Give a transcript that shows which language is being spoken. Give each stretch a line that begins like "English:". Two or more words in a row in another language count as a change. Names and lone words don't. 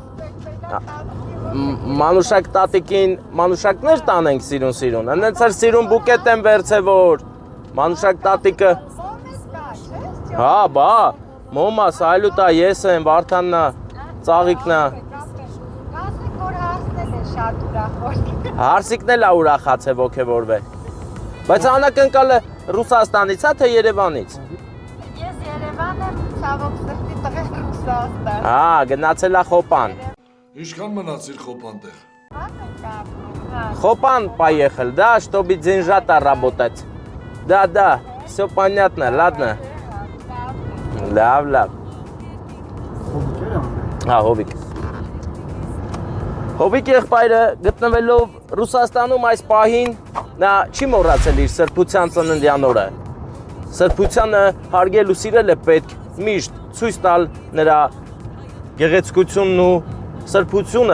Armenian: մանուշակ տատիկին, մանուշակներ տանենք սիրուն, ընենց էր սիրուն բուկետ եմ վերցեվոր, մանուշակ տատիկը, հա, բա, մոմա, սայլուտա, ես եմ, Վարդաննա, ծաղիկնա, Հարսիկն էլ է ուրախաց է ոգևորվե, բայց անակնկալը Ռուսաստանից է, թե Երևանից։ Ես Երևան եմ, ցավոք սրտի տղեր Ռուսաստան։ Հա, գնացել է Խոպան։ Ինչքան մնացիր Խոպան տեղ։
Russian: Խոպան поехал, да, чтобы деньжата работать. Да, все понятно, ладно.
Armenian: Լավ։ Հա, Հովիկ։ Հովիկ եղբայրը գտնվելով Ռուսաստանում այս պահին նա չի մոռացել իր սրբության ծննդյան օրը։ Սրբությանը հարգել ու սիրել է պետք միշտ ցույց տալ նրա գեղեցկությունն ու սրբությունը